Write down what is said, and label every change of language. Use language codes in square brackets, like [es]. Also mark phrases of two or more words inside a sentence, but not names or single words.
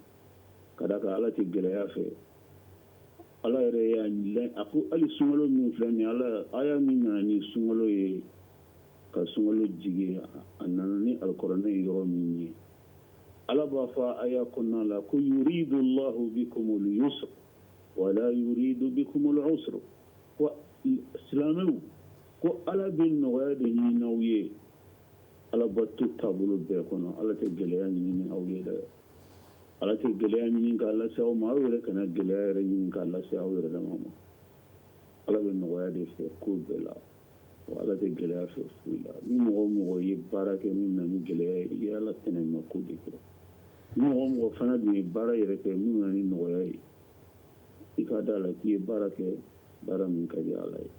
[bm] ka d'a kan Ala tɛ gɛlɛya fɛ Ala yɛrɛ y'a a ko hali sunkalo min filɛ nin ye aya min nana ni sunkalo ye ka sunkalo jigi a nana ni alikuranɛ ye yɔrɔ min ye Ala b'a fɔ aya kɔnɔna la ko [ar] يريد الله بكم اليسر ولا يريد بكم العسر [bm] ko silamɛw ko Ala bɛ nɔgɔya de ɲini aw ye alabato taabolo bɛɛ kɔnɔ Ala tɛ gɛlɛya ɲini aw ye dɛ Ala tɛ gɛlɛya ɲini k'a lase aw ma aw yɛrɛ kana gɛlɛya yɛrɛ ɲini k'a lase aw yɛrɛ dama ma Ala bɛ nɔgɔya de fɛ ko bɛɛ la wa Ala tɛ gɛlɛya fɛ foyi la ni mɔgɔ o mɔgɔ ye baara kɛ min na ni gɛlɛya ye i ye Ala tɛnɛma ko de kɛ mɔgɔ mɔgɔ fana dun ye baara yɛrɛ kɛ min na ni nɔgɔya ye i ka da la k'i ye baara kɛ baara min ka di ala ye.